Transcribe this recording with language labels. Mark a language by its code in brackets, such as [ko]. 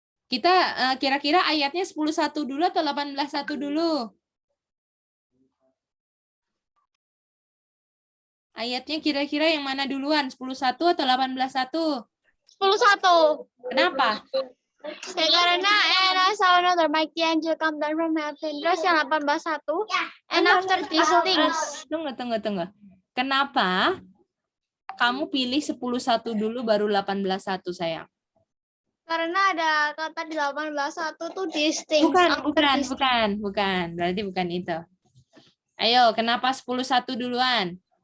[id] Kita kira-kira ayatnya 10:1 dulu atau 18:1 dulu? Ayatnya kira-kira yang mana duluan? 10:1 atau 18:1? 10:1. Kenapa? Karena [en] and I saw another mighty angel come down from heaven. [id] Terus yang 18:1. [en] And after these things. [id] Tunggu. Kenapa kamu pilih 10:1 dulu baru 18:1 sayang? Karena ada kata di 18:1 tuh [en] these things. [id] Bukan. Berarti bukan itu. Ayo, kenapa 10:1 duluan?